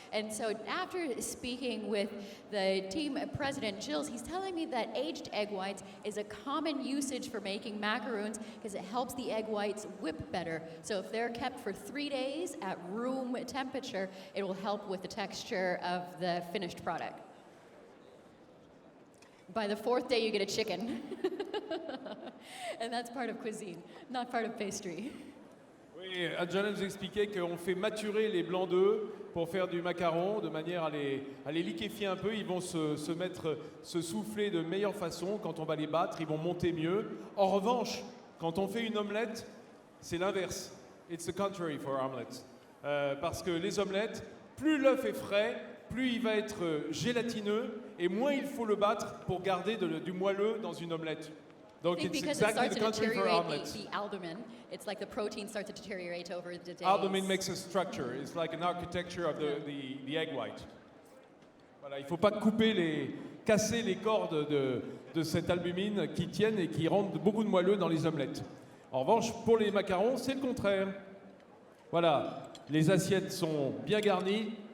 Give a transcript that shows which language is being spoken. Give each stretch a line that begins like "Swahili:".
English: And so after speaking with the team president, Jills, he's telling me that aged egg whites is a common usage for making macaroons because it helps the egg whites whip better. So if they're kept for 3 days at room temperature, it will help with the texture of the finished product. By the 4th day, you get a chicken. And that's part of cuisine, not part of pastry.
French: Oui, Adjana nous expliquait qu'on fait maturer les blancs d'œufs pour faire du macaron, de manière à les liquéfier un peu. Ils vont se souffler de meilleure façon. Quand on va les battre, ils vont monter mieux. En revanche, quand on fait une omelette, c'est l'inverse.
English: It's the contrary for omelets.
French: Parce que les omelettes, plus l'œuf est frais, plus il va être gélatineux et moins il faut le battre pour garder du moelleux dans une omelette.
English: Donc it's exactly the contrary for omelets. The albumin, it's like the protein starts to deteriorate over the days. Albumin makes a structure. It's like an architecture of the egg white.
French: Voilà, il ne faut pas casser les cordes de cette albumine qui tiennent et qui rendent beaucoup de moelleux dans les omelettes. En revanche, pour les macarons, c'est le contraire. Voilà, les assiettes sont bien garnies.